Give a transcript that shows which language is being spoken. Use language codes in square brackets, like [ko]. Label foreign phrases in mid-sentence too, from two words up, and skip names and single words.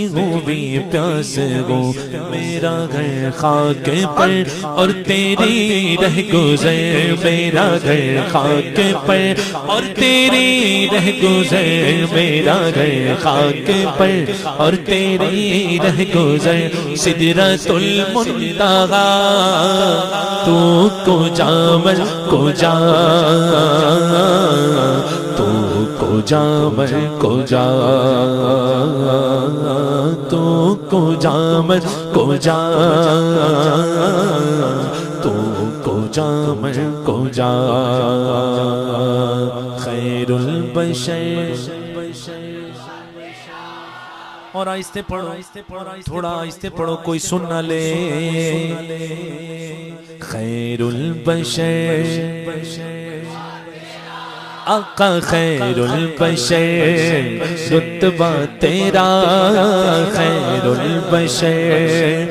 [ur] ہوئی پیاس ہو میرا گھر خاک پر اور تیری رہ گزر میرا گھر خاک پر اور تیری رہ گزر میرا گھر خاک پر اور تیری رہ گزر سدرۃ المنتہا [fa] تو کجا من کجا تو کجا من کجا تو کجا من کجا تو کجا من کجا [ur] خیر البشر اور آہستہ پڑھو تھوڑا آہستہ پڑھو کوئی سن نہ لے خیر البشر آقا خیر البشر رتبہ تیرا خیر البشر